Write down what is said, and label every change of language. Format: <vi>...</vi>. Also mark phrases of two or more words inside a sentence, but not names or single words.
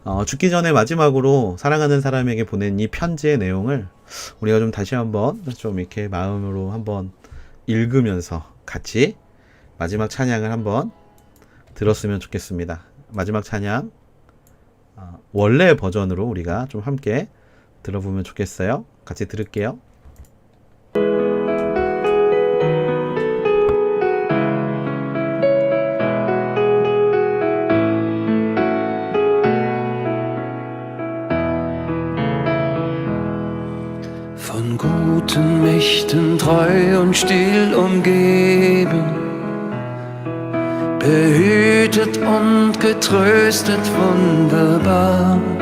<ko>죽기 전에 마지막으로 사랑하는 사람에게 보낸 이 편지의 내용을 우리가 좀 다시 한번 좀 이렇게 마음으로 한번 읽으면서 같이 마지막 찬양을 한번 들었으면 좋겠습니다. 마지막 찬양 원래 버전으로 우리가 좀 함께 들어보면 좋겠어요. 같이 들을게요.</ko> <de>Von guten Mächten treu und still umgeben, behütet und getröstet wunderbar.</de>